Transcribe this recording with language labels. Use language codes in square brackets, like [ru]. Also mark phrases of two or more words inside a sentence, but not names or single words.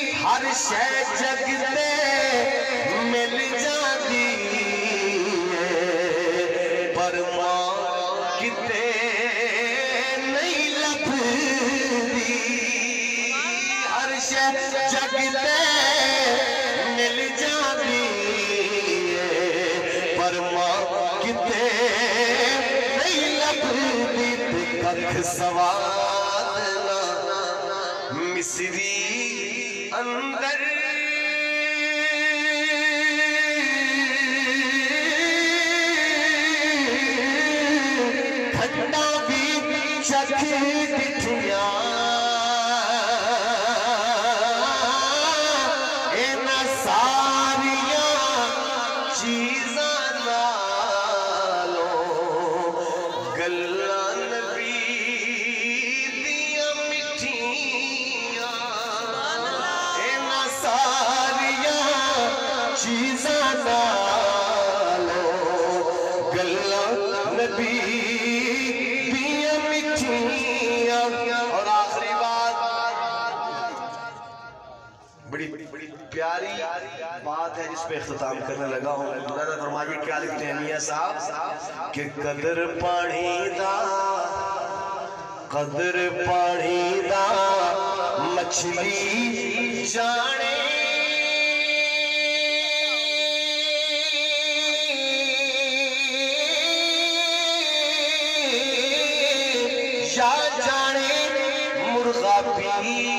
[pa] ہر شے جگ تے مل جاندی پر ماں کتے نہیں لبدی ہر شے جگ تے مل جاندی پر ماں کتے نہیں لبدی ککھ سواد نہ مصری اندر کھٹا بھی چکھ ڈٹھیاں اینا ساریاں چیزاں نالوں گلاں نبی دیاں مٹھیاں اینا ساریاں چیزاں نالوں گلاں نبی دیاں مٹھیاں [ur] اور آخری بات بڑی پیاری بات ہے جس پہ اختتام کرنے لگا ہوں مولانا فرمائیے کیا لکھتے ہیں میاں صاحب کہ [pa] قدر پانی دا مچھلی جانے یا جانے مرغا بھی